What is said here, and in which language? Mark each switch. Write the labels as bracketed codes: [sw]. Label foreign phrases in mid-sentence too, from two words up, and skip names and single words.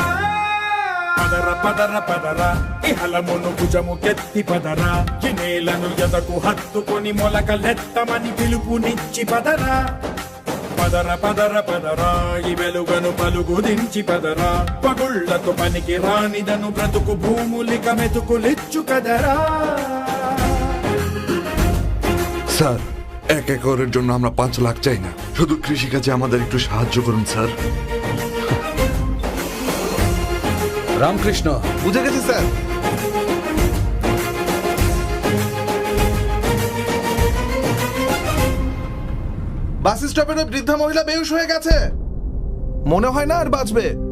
[te] పదర పదర పదర ఇహలమును భుజము కెత్తి పదర, ఈ నేలను ఎదకు హత్తుకొని మొలకలెత్తమని పిలుపునిచ్చి పదర. పదర పదర పదర ఈ వెలుగను పలుగు దించి పదర, పగుళ్లకు పనికి రానిదను బ్రతుకు భూములిక మెతుకులిచ్చు కదరా. [bn] স্যার, 1 একরের জন্য আমরা 5 লাখ চাই না, শুধু কৃষিকাজে আমাদের একটু সাহায্য করুন স্যার। রামকৃষ্ণ, বুঝে গেছি স্যার। বাস স্টপের ওই বৃদ্ধা মহিলা বেহুশ হয়ে গেছে, মনে হয় না আর বাঁচবে।